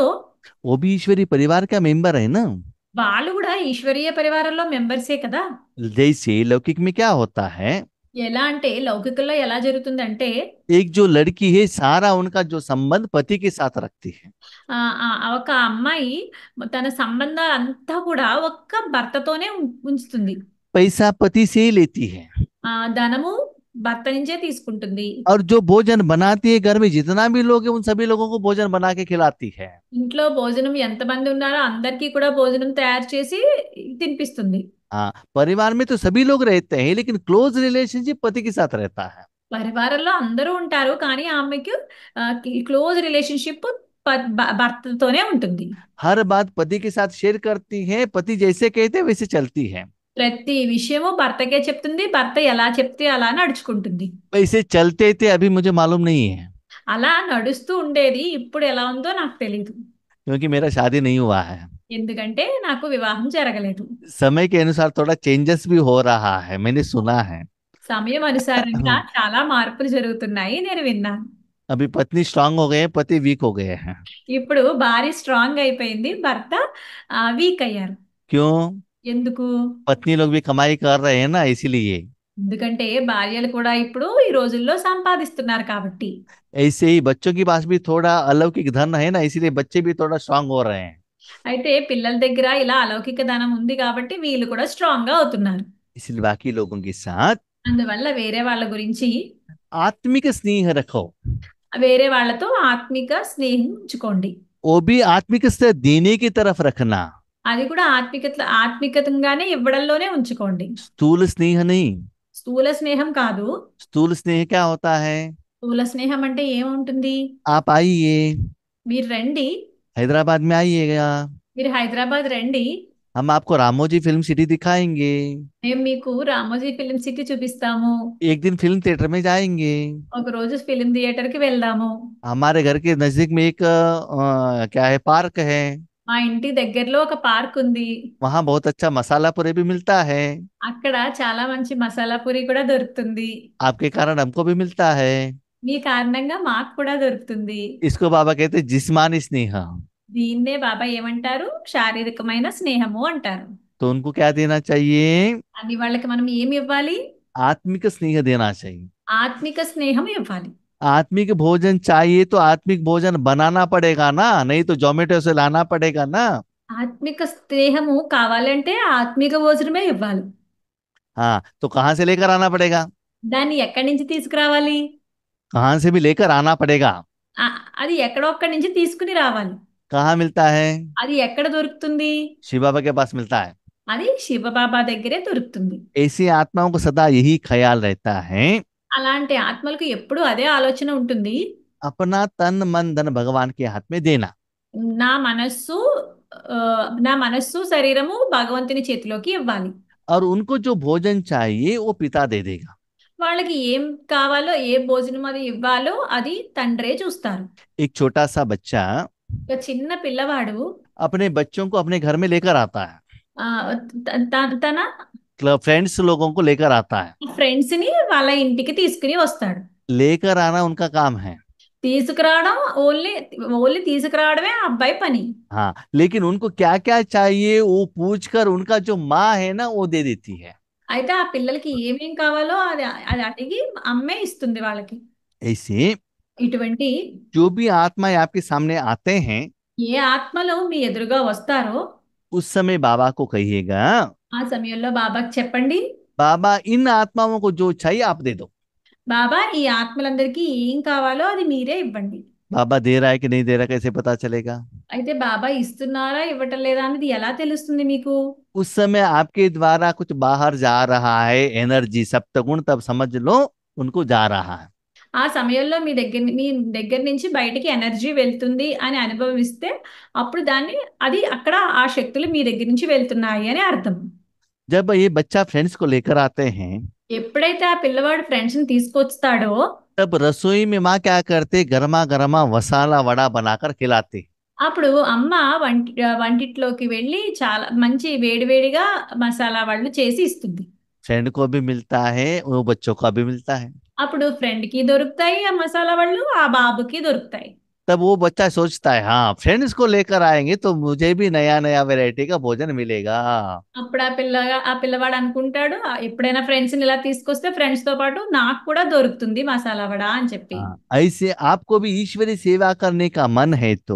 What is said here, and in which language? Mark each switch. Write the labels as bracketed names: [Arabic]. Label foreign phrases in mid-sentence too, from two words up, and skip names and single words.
[Hindi] वो भी ईश्वरीय परिवार का मेंबर है ना। [Telugu] వాళ్ళు కూడా ఈశ్వరీయ పరివారంలో మెంబర్సే కదా. [Hindi] जैसे लौकिक में क्या होता है, [Telugu] ఎలా అంటే లౌకికంలో ఎలా జరుగుతుందంటే [Hindi] एक जो लड़की है सारा उनका जो संबंध पति के साथ रखती है। [Telugu] ఒక అమ్మాయి తన సంబంధాలంతా కూడా ఒక్క భర్తతోనే ఉంచుతుంది. [Hindi] पैसा पति से ही लेती है, [Telugu] ధనము భర్త నుంచే తీసుకుంటుంది. [Hindi] और जो भोजन बनाती है घर में जितना भी लोग हैं उन सभी लोगों को भोजन बना के खिलाती है। [Telugu] ఇంట్లో భోజనం ఎంతమంది ఉన్నారో అందరికీ కూడా భోజనం తయారు చేసి తినిపిస్తుంది. [Hindi] हाँ, परिवार में तो सभी लोग रहते हैं लेकिन [English] close relationship [Hindi] पति के साथ रहता है। [Telugu] పరివారంలో అందరూ ఉంటారు కానీ ఆమెకు [English] close relationship [Telugu] భర్తతోనే ఉంటుంది. [Hindi] हर बात पति के साथ शेयर करती है, पति जैसे कहते हैं वैसे चलती है। [Telugu] ప్రతి విషయము భర్తకే చెప్తుంది. భర్త ఎలా చెప్తే అలా నడుచుకుంటుంది. [Hindi] वैसे चलते थे अभी मुझे मालूम नहीं है, [Telugu] అలా నడుస్తూ ఉండేది. ఇప్పుడు ఎలా ఉందో నాకు తెలీదు. [Hindi] क्योंकि मेरा शादी नहीं हुआ है। [Telugu] ఎందుకంటే నాకు వివాహం జరగలేదు. [Hindi] समय के अनुसार थोड़ा चेंजेस भी हो रहा है, मैंने सुना है। [Telugu] సమయం అనుసారంగా చాలా మార్పులు జరుగుతున్నాయి నేను విన్నాను. [Hindi] अभी पत्नी स्ट्रांग हो गए हैं, पति वीक हो गए हैं। [Telugu] ఇప్పుడు భార్య స్ట్రాంగ్ అయిపోయింది, భర్త వీక్ అయ్యారు. [Hindi] क्यों? [Telugu] ఎందుకు? [Hindi] पत्नी लोग भी कमाई कर रहे हैं ना, इसीलिए। [Telugu] ఎందుకంటే భార్యలు కూడా ఇప్పుడు ఈ రోజుల్లో సంపాదిస్తున్నారు కాబట్టి. [Hindi] ऐसे ही बच्चों के पास भी थोड़ा अलौकिक धन है ना, इसीलिए बच्चे भी थोड़ा स्ट्रांग हो रहे हैं। [Telugu] అయితే పిల్లల దగ్గర ఇలా అలౌకిక ధనం ఉంది కాబట్టి వీళ్ళు కూడా స్ట్రాంగ్ గా అవుతున్నారు. [Hindi] इसलिए बाकी लोगों के साथ [Telugu] అందువల్ల వేరే వాళ్ళ గురించి, [Hindi] आत्मिक स्नेह रखो। [Telugu] వేరే వాళ్ళతో ఆత్మిక స్నేహం ఉంచుకోండి. [Hindi] वो भी आत्मिक से देने की तरफ रखना, [Telugu] అది కూడా ఆత్మికతంగానే ఇవ్వడంలోనే ఉంచుకోండి. [Hindi] स्थूल स्नेह नहीं। [Telugu] స్థూల స్నేహం కాదు. [Hindi] स्थूल स्नेह क्या होता है? [Telugu] స్థూల స్నేహం అంటే ఏముంటుంది? [Hindi] आप आइए, [Telugu] మీరు రండి, [Hindi] हैदराबाद में आइएगा, [Telugu] మీరు హైదరాబాద్ రండి, [Hindi] हम आपको रामोजी फिल्म सिटी दिखाएंगे। [Telugu] మేము మీకు రామోజీ ఫిలిం సిటీ చూపిస్తాము. [Hindi] एक दिन [English] film theater [Hindi] में जाएंगे। [Telugu] ఒక రోజు [English] film theater [Telugu] కి వెళ్దాము. [Hindi] हमारे घर के नजदीक में एक क्या है, पार्क है। [Telugu] మా ఇంటి దగ్గరలో ఒక పార్క్ ఉంది. [Hindi] वहाँ बहुत अच्छा मसाला पूरी भी मिलता है। [Telugu] అక్కడ చాలా మంచి మసాలా పూరి కూడా దొరుకుతుంది. [Hindi] आपके कारण हमको भी मिलता है। [Telugu] మీ కారణంగా మాకు కూడా దొరుకుతుంది. [Hindi] इसको बाबा कहते हैं जिस्मानी स्नेह। [Telugu] దీన్నే బాబా ఏమంటారు? శారీరకమైన స్నేహము అంటారు. [Hindi] तो उनको क्या देना चाहिए? [Telugu] అని వాళ్ళకి మనం ఏమి ఇవ్వాలి? [Hindi] आत्मिक स्नेह देना चाहिए। [Telugu] ఆత్మిక స్నేహం ఇవ్వాలి. [Hindi] आत्मिक भोजन चाहिए तो आत्मिक भोजन बनाना पड़ेगा ना, नहीं तो जोमेटो से लाना पड़ेगा ना। [Telugu] ఆత్మిక స్నేహము కావాలంటే ఆత్మిక భోజనమే ఇవ్వాలి. [Hindi] हाँ, तो कहाँ से लेकर आना पड़ेगा? [Telugu] దాన్ని ఎక్కడి నుంచి తీసుకురావాలి? [Hindi] कहाँ से भी लेकर आना पड़ेगा। [Telugu] అది ఎక్కడో ఒక్కడి నుంచి తీసుకుని రావాలి. [Hindi] कहाँ मिलता है? [Telugu] అది ఎక్కడ దొరుకుతుంది? [Hindi] शिव बाबा के पास मिलता है। [Telugu] అది శివబాబా దగ్గరే దొరుకుతుంది. [Hindi] ऐसी आत्माओं को सदा यही ख्याल रहता है, [Telugu] అలాంటి ఆత్మలకు ఎప్పుడూ అదే ఆలోచన ఉంటుంది. [Hindi] अपना तन मन धन भगवान के हाथ में देना। [Telugu] నా మనస్సు ఆ, నా మనస్సు శరీరము భగవంతుని చేతిలోకి ఇవ్వాలి. [Hindi] और उनको जो भोजन चाहिए वो पिता दे देगा। [Telugu] వాళ్ళకి ఏం కావాలో, ఏ భోజనం అది ఇవ్వాలో అది తండ్రే చూస్తారు. [Hindi] एक छोटा सा बच्चा [Telugu] ఒక చిన్న పిల్లవాడు [Hindi] अपने बच्चों को अपने घर में लेकर आता है, [Telugu] ఆ, తన [English] club friends [Hindi] लोगों को लेकर आता है। [Telugu] ఫ్రెండ్స్ ని వాళ్ళ ఇంటికి తీసుకుని వస్తాడు. [Hindi] लेकर आना उनका काम है। [Telugu] తీసుకురావడం [English] only only [Telugu] తీసుకురావడమే ఆ అబ్బాయి పని. [Hindi] हाँ, लेकिन उनको क्या क्या चाहिए वो पूछकर उनका जो माँ है ना वो दे देती है। [Telugu] అయితే ఆ పిల్లలకి ఏమేం కావాలో అది అది అడిగి అమ్మే ఇస్తుంది వాళ్ళకి. [Hindi] ऐसे [Telugu] ఇటువంటి [Hindi] जो भी आत्माएं आपके सामने आते हैं, [Telugu] ఏ ఆత్మలు మీ ఎదురుగా వస్తారో [Hindi] उस समय बाबा को कहिएगा, [Telugu] ఆ సమయంలో బాబాకి చెప్పండి, [Hindi] बाबा इन आत्माओं को जो चाहिए आप दे दो। [Telugu] బాబా ఈ ఆత్మలందరికీ ఏం కావాలో అది మీరే ఇవ్వండి. [Hindi] बाबा दे रहा है कि नहीं दे रहा कैसे पता चलेगा? [Telugu] అయితే బాబా ఇస్తున్నారా ఇవ్వటం లేదా అనేది ఎలా తెలుస్తుంది మీకు? [Hindi] उस समय आपके द्वारा कुछ बाहर जा रहा है एनर्जी सप्तगुण, तब समझ लो उनको जा रहा है। [Telugu] ఆ సమయంలో మీ దగ్గర నుంచి బయటికి ఎనర్జీ వెళ్తుంది అని అనుభవిస్తే అప్పుడు అది అక్కడ ఆ శక్తులు మీ దగ్గర నుంచి వెళ్తున్నాయి అని అర్థం. [Hindi] जब ये बच्चा फ्रेंड्स को लेकर आते हैं, [Telugu] ఎప్పుడైతే ఆ పిల్లవాడు ఫ్రెండ్స్ ని తీసుకొస్తాడో [Hindi] तब रसोई में माँ क्या करते, गर्मा गर्मा मसाला वड़ा बनाकर खिलाते। [Telugu] అప్పుడు అమ్మ వంటిట్లోకి వెళ్ళి చాలా మంచి వేడివేడిగా మసాలా వాళ్ళు చేసి ఇస్తుంది. [Hindi] फ्रेंड को भी मिलता है, वो बच्चों को भी मिलता है। [Telugu] అప్పుడు ఫ్రెండ్ కి దొరుకుతాయి ఆ మసాలా వాళ్ళు, ఆ బాబుకి దొరుకుతాయి. [Hindi] तब वो बच्चा सोचता है हाँ फ्रेंड्स को लेकर आएंगे तो मुझे भी नया नया वैरायटी का भोजन मिलेगा। [Telugu] అప్పుడు ఆ పిల్లవాడు అనుకుంటాడు, ఎప్పుడైనా ఫ్రెండ్స్ ని ఇలా తీసుకొస్తే ఫ్రెండ్స్ తో పాటు నాకు కూడా దొరుకుతుంది మసాలా వడ అని చెప్పి. [Hindi] ऐसे आपको भी ईश्वरी सेवा करने का मन है तो